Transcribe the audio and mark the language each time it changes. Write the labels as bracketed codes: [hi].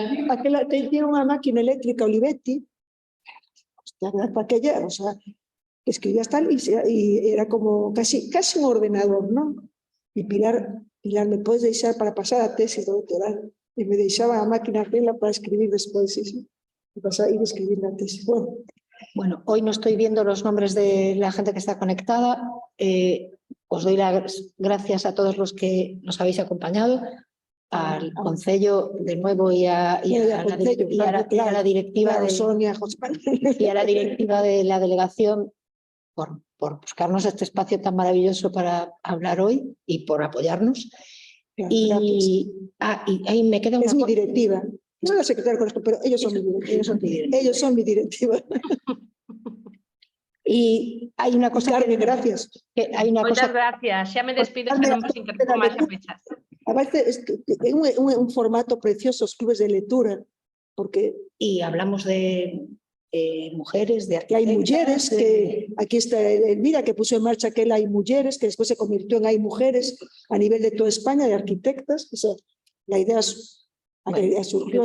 [gl] aquela tiña unha máquina eléctrica Olivetti, para aquella, [es] o sea, escribías tal y era como casi un ordenador, ¿no? Y Pilar, ¿me puedes deixar para pasar a tesis doctoral? Y me deixaba a máquina aquella para escribir después, sí. Y pasar ir a escribir la tesis. Bueno, hoy no estoy viendo los nombres de la gente que está conectada. Os doy las gracias a todos los que nos habéis acompañado, al Concello de nuevo y a la directiva de Sonia, y a la directiva de la delegación por buscarnos este espacio tan maravilloso para hablar hoy y por apoyarnos. Y ahí me queda una es mi directiva. No la secretaria, pero ellos son mi directiva. Ellos son mi directiva. Y hay una cosa Carmen, gracias. Muchas gracias. Ya me despido, [gl] que non me interrumpo máis a pechar. [es] Aparte, es un formato precioso, los clubes de lectura, porque... Y hablamos de mujeres, de arquitectas. Hay mujeres, que aquí está Elvira, que puso en marcha que hay mujeres, que después se convirtió en hay mujeres a nivel de toda España, de arquitectas. O sea, la idea surgió